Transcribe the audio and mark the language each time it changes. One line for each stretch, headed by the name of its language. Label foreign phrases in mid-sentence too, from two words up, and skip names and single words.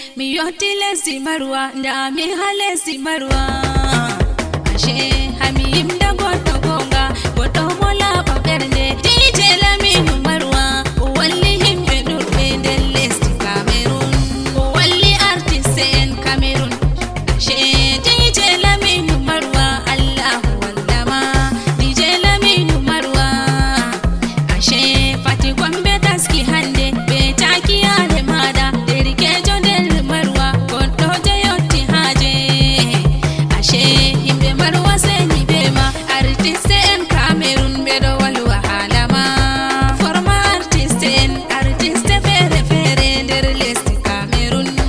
Fula: Mi yotti lesdi Marwa, nda mi ha lesdi Marwa. Ashe, ha mi yimda goɗɗo gonga, goɗɗo mo laaɓa ɓernde. D J Laminu Marwa, o walli himɓe ɗuɗɓe nder lesdi Cameroon. O walli artist en Cameroon. Ashe, D J Laminu Marwa, Allahu Dama, D J Laminu Marwa. Ashe, Fati Gombe taski hande, be taki yare mada, derkejo nder Marwa, goɗɗo je yotti haaje. Ashe, himɓe Marwa seni be ma, artiste en Cameroon ɓe ɗo walwa hala ma.
English: Former artiste
Fula: en, artiste fere fere nder lesdi Cameroon.